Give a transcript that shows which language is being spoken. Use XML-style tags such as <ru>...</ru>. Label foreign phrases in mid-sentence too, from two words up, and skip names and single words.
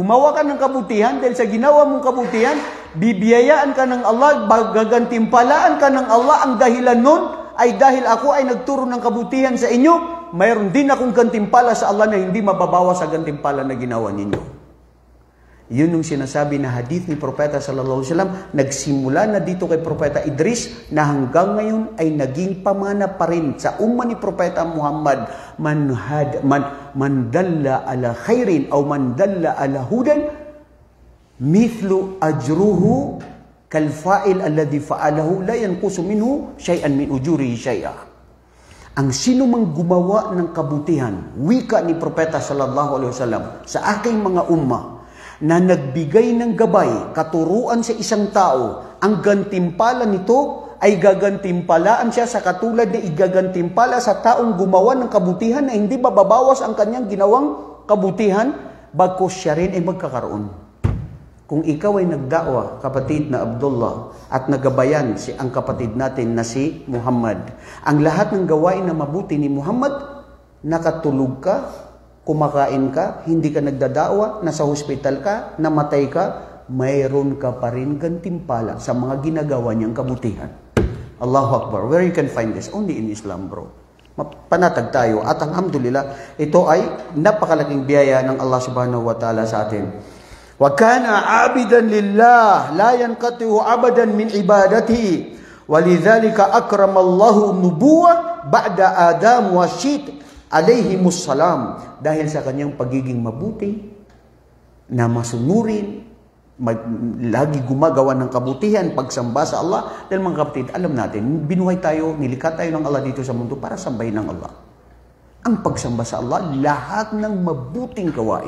<tl>Gumawa ka ng kabutihan dahil sa ginawa mong kabutihan, bibiyayaan ka ng Allah, gagantimpalaan ka ng Allah. Ang dahilan nun ay dahil ako ay nagturo ng kabutihan sa inyo, mayroon din akong gantimpala sa Allah na hindi mababawas sa gantimpala na ginawa ninyo. Yun yung sinasabi na hadith ni Propeta</tl> <ar>صلى الله عليه وسلم,</ar> <tl>nagsimula na dito kay Propeta Idris na hanggang ngayon ay naging pamana pa rin sa umma ni Propeta Muhammad,</tl> <ar>من دل على خير</ar> <tl>o</tl> <ar>من دل على هدى مثل أجره كالفاعل الذي فعله لا ينقص منه شيئا من أجوره شيئا.</ar> <tl>Ang sino mang gumawa ng kabutihan, wika ni Propeta</tl> <ar>صلى الله عليه وسلم</ar> <tl>sa aking mga umma, na nagbigay ng gabay, katuruan sa isang tao, ang gantimpala nito ay gagantimpalaan siya sa katulad na igagantimpala sa taong gumawa ng kabutihan na hindi bababawas ang kanyang ginawang kabutihan, bagkus siya rin ay magkakaroon. Kung ikaw ay nagdakwa, kapatid na Abdullah, at nagabayan ang kapatid natin na si Muhammad, ang lahat ng gawain na mabuti ni Muhammad, nakatulog ka, kumakain ka, hindi ka nagdadawa, nasa hospital ka, namatay ka, mayroon ka pa rin gantimpala sa mga ginagawa niyang kabutihan.</tl> <ar>الله أكبر.</ar> <en>Where you can find this? Only in Islam, bro.</en> <tl>panatag tayo. At alhamdulillah, ito ay napakalaking biyaya ng Allah</tl> <ar>سبحانه وتعالى</ar> <tl>sa atin.</tl> <ar>وكان عابدا لله لا ينقطع أبدا من عبادته. ولذلك أكرمه الله النبوة بعد آدم وشيث عليهما السلام.</ar> <tl>Dahil sa kanyang pagiging mabuti, na masunurin, lagi gumagawa ng kabutihan, pagsamba sa Allah. Dahil mga kapatid, alam natin, binuhay tayo, nilikha tayo ng Allah dito sa mundo para sambahin ng Allah. Ang pagsamba sa Allah, lahat ng mabuting gawain.</tl>